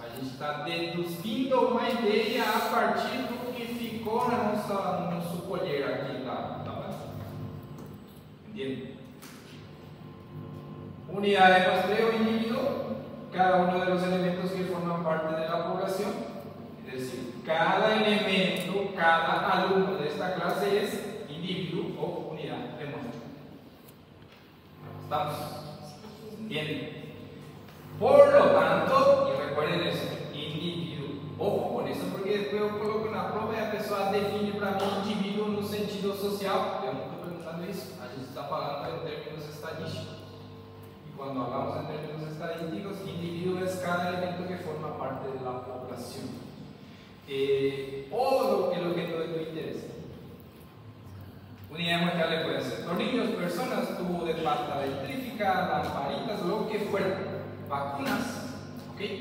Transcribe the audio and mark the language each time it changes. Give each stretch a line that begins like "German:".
Portuguese: A gente está deduzindo uma ideia a partir do que ficou no nosso colher aqui da base.
Spanish: ¿Entienden? Unidad de muestreo individuo, cada uno de los elementos que forman parte de la población, es decir, cada elemento, cada alumno de esta clase es individuo o unidad de muestra. ¿Estamos? ¿Entienden? Por lo tanto, y recuerden eso, individuo. Ojo con eso, porque después yo coloco en la prueba y
Portuguese: a pessoa define para
Spanish: mí individuo
Portuguese: no sentido social. Eu não estou perguntando isso, a gente está falando
Spanish: en términos estadísticos. Y cuando hablamos en términos estadísticos, individuo es cada elemento que forma parte de la población. O lo que es de tu interés. Unidad de muestrales pueden ser tornillos, personas, tubo de pasta eléctrica, lamparitas, lo que fuera, vacunas. ¿Ok?